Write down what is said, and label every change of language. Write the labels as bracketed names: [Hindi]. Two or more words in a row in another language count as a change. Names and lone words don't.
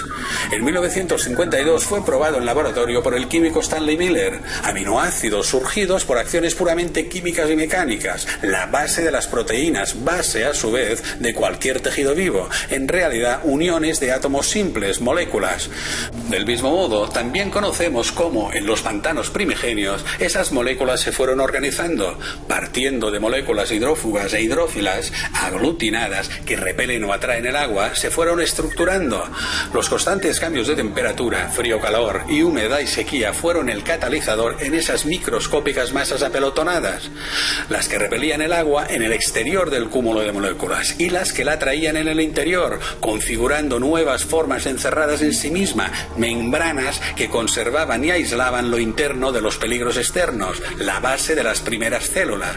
[Spanish] En 1952 fue probado en laboratorio por el químico Stanley Miller, aminoácidos surgidos por acciones puramente químicas y mecánicas, la base de las proteínas, base a su vez de cualquier tejido vivo, en realidad uniones de átomos simples, moléculas. Del mismo modo, también conocemos cómo en los pantanos primigenios esas moléculas se fueron organizando, partiendo de moléculas hidrófugas e hidrófilas, aglutinadas, que repelen o atraen el agua, se fueron estructurando. Los constantes cambios de temperatura, frío-calor y humedad y sequía fueron el catalizador en esas microscópicas masas apelotonadas, las que repelían el agua en el exterior del cúmulo de moléculas y las que la traían en el interior, configurando nuevas formas encerradas en sí misma, membranas que conservaban y aislaban lo interno de los peligros externos, la base de las primeras células.